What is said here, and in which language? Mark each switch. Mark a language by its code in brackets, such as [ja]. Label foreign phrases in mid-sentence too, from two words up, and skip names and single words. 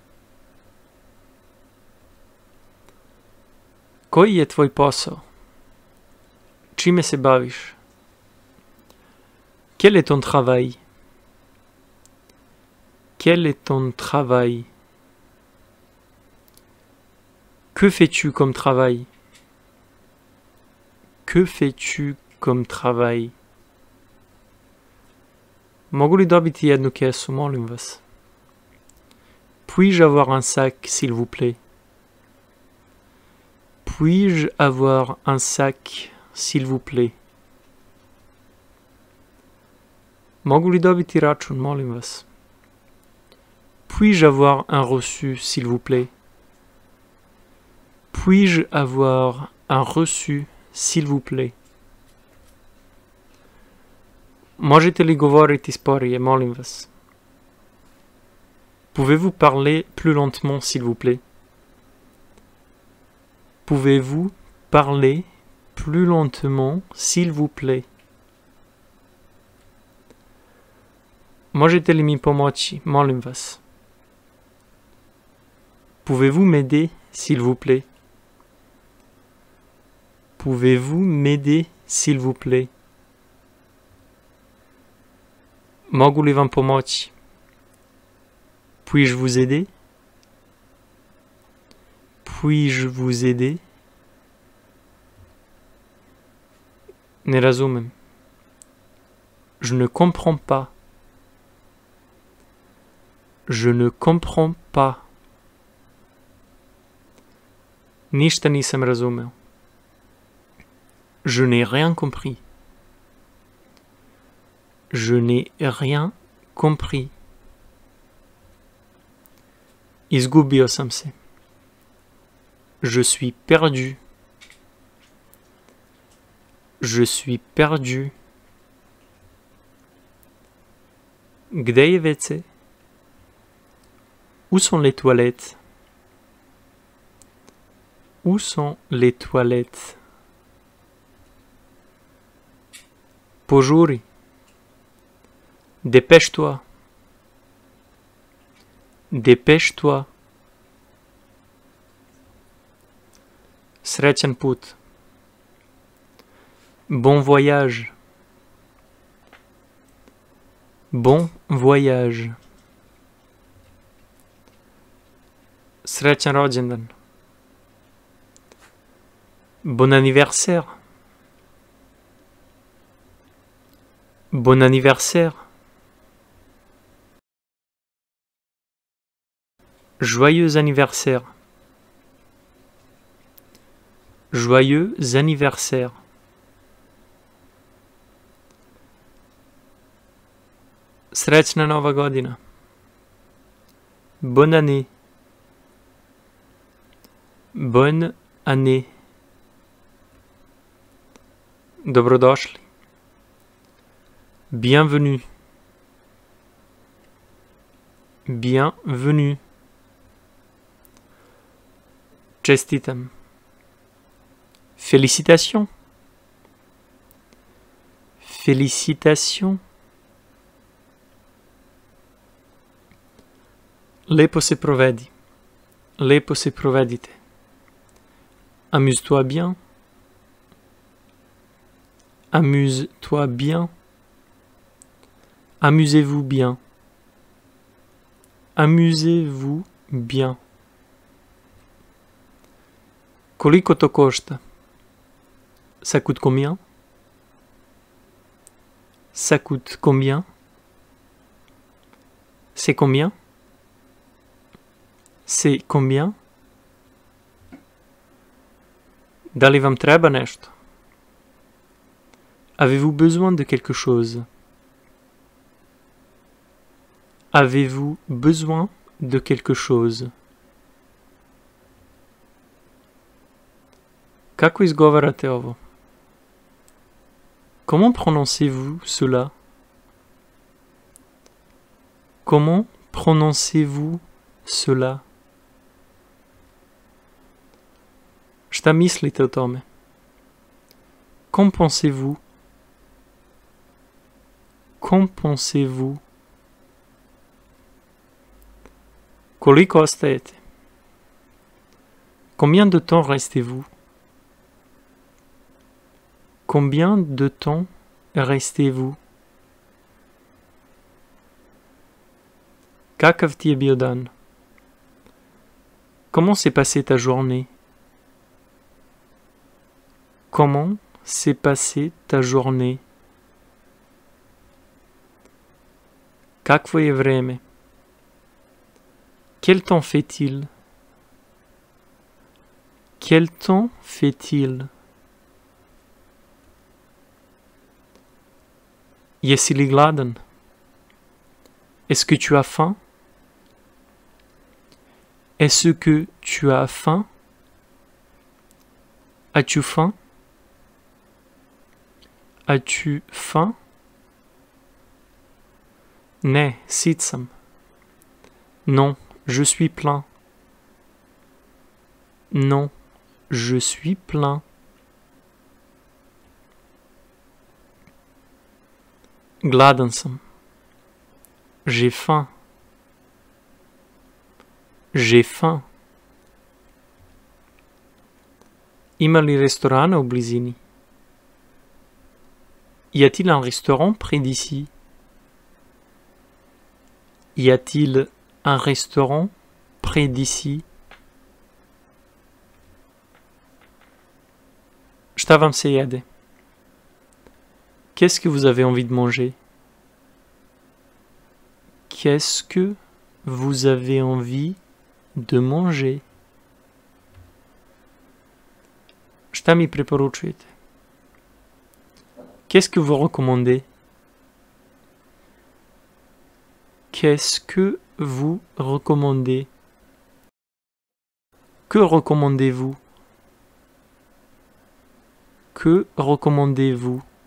[sr] Koji je tvoj posao? Čime se baviš? [fr] Quel est ton travail? Quel est ton travail? Que fais-tu comme travail? Que fais-tu comme travail? [sr] Mogu li dobiti jednu kesu, molim vas? [fr] Puis-je avoir un sac, s'il vous plaît? Puis-je avoir un sac, s'il vous plaît? [sr] Mogu li dobiti račun, molim vas? [fr] Puis-je avoir un reçu, s'il vous plaît? Puis-je avoir un reçu, s'il vous plaît? [sr] Možete li govoriti sporije, molim vas? [fr] Pouvez-vous parler plus lentement, s'il vous plaît? Pouvez-vous parler plus lentement, s'il vous plaît? [sr] Možete li mi pomoći, molim vas? [fr] Pouvez-vous m'aider, s'il vous plaît? Pouvez-vous m'aider, s'il vous plaît? [sr] Mogu li vam pomoći? [fr] Puis-je vous aider? Puis-je vous aider? [sr] Ne razumem. [fr] Je ne comprends pas. Je ne comprends pas. [sr] Ništa nisam razumeo. [fr] Je n'ai rien compris. Je n'ai rien compris. [sr] Izgubio sam se. [fr] Je suis perdu. Je suis perdu. [sr] Gde je WC? [fr] Où sont les toilettes? Où sont les toilettes? [sr] Požuri. [fr] Dépêche-toi. Dépêche-toi. [sr] Srećan put. [fr] Bon voyage. Bon voyage. [sr] Srećan rođendan. [fr] Bon anniversaire. Bon anniversaire. Joyeux anniversaire. Joyeux anniversaire. [sr] Srećna nova godina. [fr] Bonne année. Bonne année. [sr] Dobrodošli. [fr] Bienvenue. Bienvenue. [sr] Čestitam. [fr] Félicitations. Félicitations. [sr] Lepo se provedi. Lepo se provedite. [fr] Amuse-toi bien. Amuse-toi bien. Amusez-vous bien. Amusez-vous bien. [sr] Koliko to košta? [fr] Ça coûte combien? Ça coûte combien? C'est combien? C'est combien? [sr] Da li vam treba nešto? [fr] Avez-vous besoin de quelque chose? Avez-vous besoin de quelque chose? [sr] Kako izgovarate ovo? [fr] Comment prononcez-vous cela? Comment prononcez-vous cela? [sr] Šta mislite o tome? [fr] Qu'en pensez-vous? Qu'en pensez-vous? [sr] Koliko ostajete? [fr] Combien de temps restez-vous? Combien de temps restez-vous? [sr] Kakav ti je bio dan? [fr] Comment s'est passée ta journée? Comment s'est passée ta journée? [sr] Kakvo je vreme? [fr] Quel temps fait-il? Quel temps fait-il? [sr] Jesi li gladan? [fr] Est-ce que tu as faim? Est-ce que tu as faim? As-tu faim? As-tu faim? [sr] Ne, sit sam. [fr] Non, je suis plein. Non, je suis plein. [sr] Gladan sam. [fr] J'ai faim. J'ai faim. [sr] Ima li restorana u blizini? [fr] Y a-t-il un restaurant près d'ici? Y a-t-il un restaurant près d'ici? [sr] Šta vam se jede? [fr] Qu'est-ce que vous avez envie de manger? Qu'est-ce que vous avez envie de manger? [sr] Šta mi preporučujete? [fr] Qu'est-ce que vous recommandez? Qu'est-ce que vous recommandez? Que recommandez-vous? Que recommandez-vous?